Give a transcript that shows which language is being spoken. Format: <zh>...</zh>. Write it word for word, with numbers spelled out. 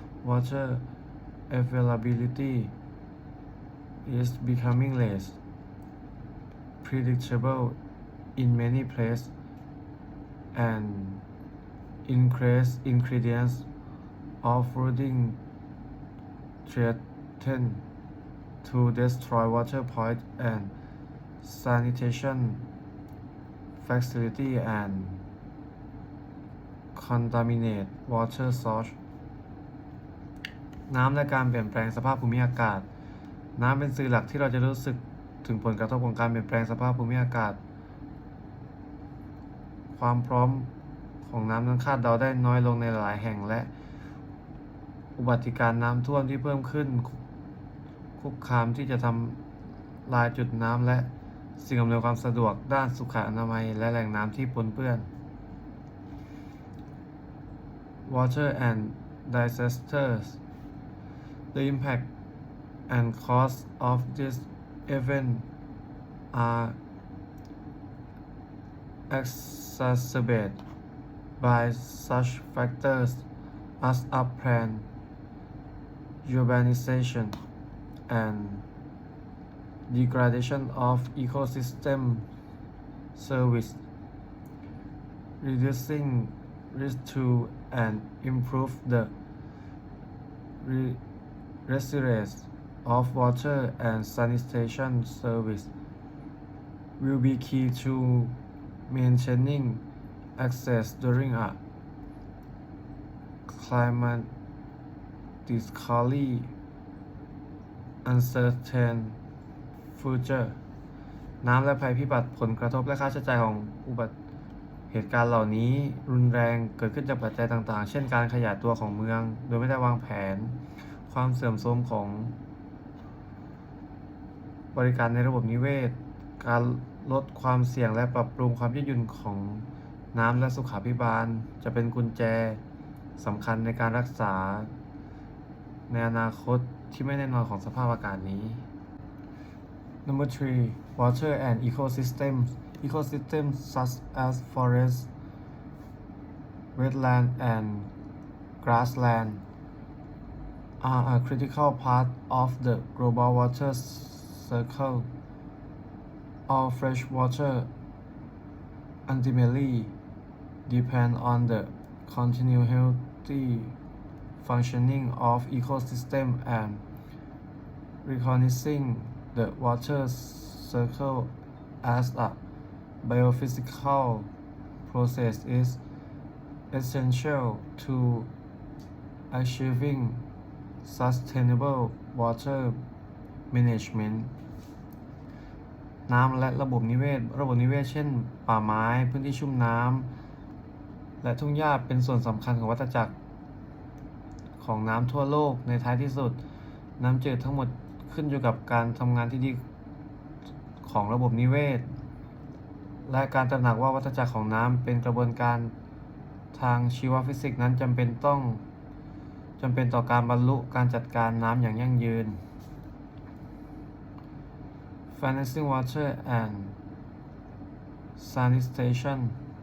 <en>Water availability is becoming less predictable in many places and increased ingredients of flooding threaten to destroy water point and sanitation facility and contaminate water source.</en> <th>น้ำและการเปลี่ยนแปลงสภาพภูมิอากาศ น้ำเป็นสื่อหลักที่เราจะรู้สึกถึงผลกระทบของการเปลี่ยนแปลงสภาพภูมิอากาศ ความพร้อมของน้ำนั้นคาดเดาได้น้อยลงในหลายแห่งและอุบัติการณ์น้ำท่วมที่เพิ่มขึ้นคุกคามที่จะทำลายจุดน้ำและสิ่งอำนวยความสะดวกด้านสุขอนามัยและแหล่งน้ำที่ปนเปื้อน</th> <en>Water and disasters. The impact and cause of this event are exacerbated by such factors as urban urbanization and degradation of ecosystem service, reducing risk to and improve the re- resilience of water and sanitation service will be key to maintaining access during a climatically uncertain future.</en> <th>น้ำและภัยพิบัติผลกระทบและค่าใช้จ่ายของอุบัติเหตุการณ์เหล่านี้รุนแรงเกิดขึ้นจากปัจจัยต่างๆ เช่นการขยายตัวของเมืองโดยไม่ได้วางแผน ความเสื่อมโทรมของ บริการในระบบนิเวศ การลดความเสี่ยงและปรับปรุงความยืดหยุ่นของน้ำและสุขาภิบาลจะเป็นกุญแจสำคัญในการรักษาในอนาคตที่ไม่แน่นอนของสภาพอากาศนี้</th> <en>Number three, water and ecosystems. Ecosystems such as forests, wetland, and grassland are a critical part of the global water cycle. All fresh water ultimately depend on the continued healthy functioning of ecosystem and recognizing the water cycle as a biophysical process is essential to achieving sustainable water management.</en> <th>น้ำและระบบนิเวศ ระบบนิเวศเช่นป่าไม้ พื้นที่ชุ่มน้ำ และทุ่งหญ้าเป็นส่วนสำคัญของวัฏจักร ของน้ำทั่วโลกในท้ายที่สุด น้ำจืดทั้งหมดขึ้นอยู่กับการทำงานที่ดีของระบบนิเวศ และการตระหนักว่าวัฏจักรของน้ำเป็นกระบวนการทางชีวฟิสิกส์นั้นจำเป็นต้องจำเป็นต่อการบรรลุการจัดการน้ำอย่างยั่งยืน</th> <en>Financing water and sanitation.</en>